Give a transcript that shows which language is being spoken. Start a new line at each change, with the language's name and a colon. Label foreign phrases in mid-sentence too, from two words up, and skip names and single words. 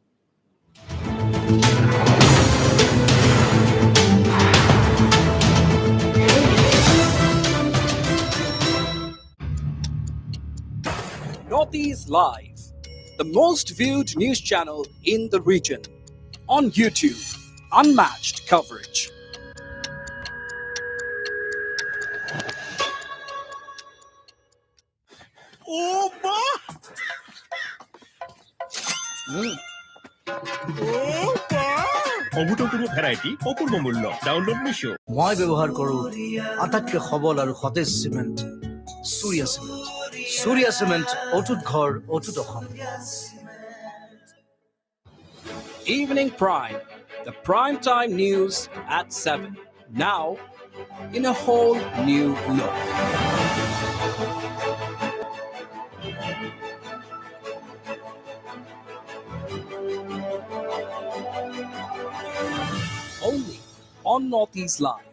English: Northeast Live, the most viewed news channel in the region. On YouTube, unmatched coverage.
Bangla: অভূতপূর্ব ভ্যারাইটি, অপূর্ব মূল্য। ডাউনলোড মিশো।
Assamese: মই ব্যৱহাৰ কৰোঁ আটাইতকৈ সবল আৰু সতেজ চিমেণ্ট সূৰ্য চিমেণ্ট। সূৰ্য চিমেণ্ট অটুট ঘৰ অটুট অসম।
English: Evening Prime, the prime time news at 7. Now, in a whole new look. Only on Northeast Live.